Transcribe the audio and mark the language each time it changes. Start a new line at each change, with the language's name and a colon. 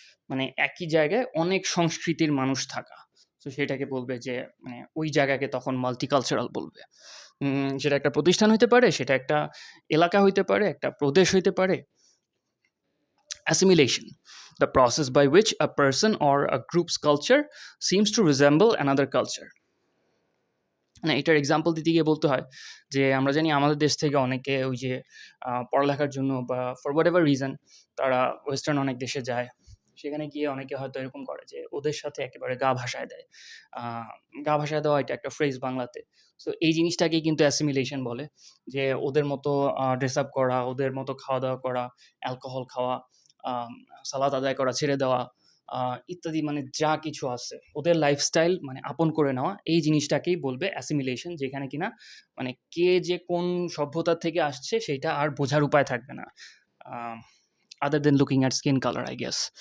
Bangla: মানে একই জায়গায় অনেক সংস্কৃতির মানুষ থাকা, তো সেটাকে বলবে যে মানে ওই জায়গাকে তখন মাল্টিকালচারাল বলবে। সেটা একটা প্রতিষ্ঠান হইতে পারে, সেটা একটা এলাকা হইতে পারে, একটা প্রদেশ হইতে পারে।
English: Assimilation, the process by which a person or a group's culture seems to resemble another culture.
Bangla: মানে এটার এক্সাম্পল দিতে গিয়ে বলতে হয় যে আমরা জানি আমাদের দেশ থেকে অনেকে ওই যে পড়ালেখার জন্য বা
English: for whatever reason
Bangla: তারা ওয়েস্টার্ন অনেক দেশে যায়। সেখানে গিয়ে অনেকে হয়তো এরকম করে যে ওদের সাথে একেবারে গা ভাসায় দেয়। গা ভাসায় দেওয়া এটা একটা ফ্রেজ বাংলাতে। সো এই জিনিসটাকে কিন্তু অ্যাসিমিলেশন বলে, যে ওদের মতো ড্রেস আপ করা, ওদের মতো খাওয়া দাওয়া করা, অ্যালকোহল খাওয়া, সালাত আদায় করা ছেড়ে দেওয়া, ইত্যাদি, মানে যা কিছু আছে ওদের লাইফস্টাইল মানে আপন করে নেওয়া, এই জিনিসটাকেই বলবে অ্যাসিমিলেশন, যেখানে কিনা মানে কে যে কোন সভ্যতা থেকে আসছে সেটা আর বোঝার উপায় থাকবে না,
English: Other than looking at skin colour I guess.